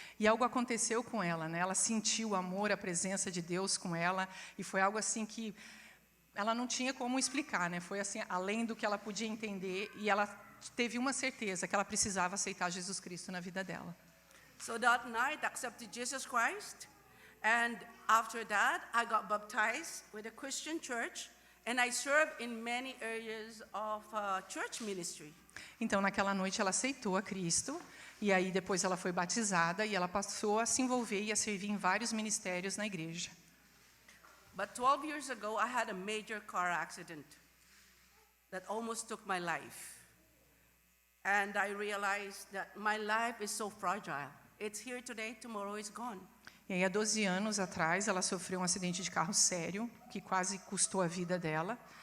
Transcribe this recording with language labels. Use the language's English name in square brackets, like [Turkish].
[Portuguese] E algo aconteceu com ela, né? Ela sentiu o amor, a presença de Deus com ela, e foi algo assim que ela não tinha como explicar, né? Foi assim, além do que ela podia entender, e ela teve uma certeza que ela precisava aceitar Jesus Cristo na vida dela. [English] So that night, I accepted Jesus Christ, and after that, I got baptized with a Christian church, and I served in many areas of church ministry. [Portuguese] Então, naquela noite, ela aceitou a Cristo, e aí depois ela foi batizada, e ela passou a se envolver e a servir em vários ministérios na igreja. [English] But 12 years ago, I had a major car accident that almost took my life. And I realized that my life is so fragile. It's here today, tomorrow it's gone. [Portuguese] E aí, há 12 anos atrás, ela sofreu um acidente de carro sério, que quase custou a vida dela.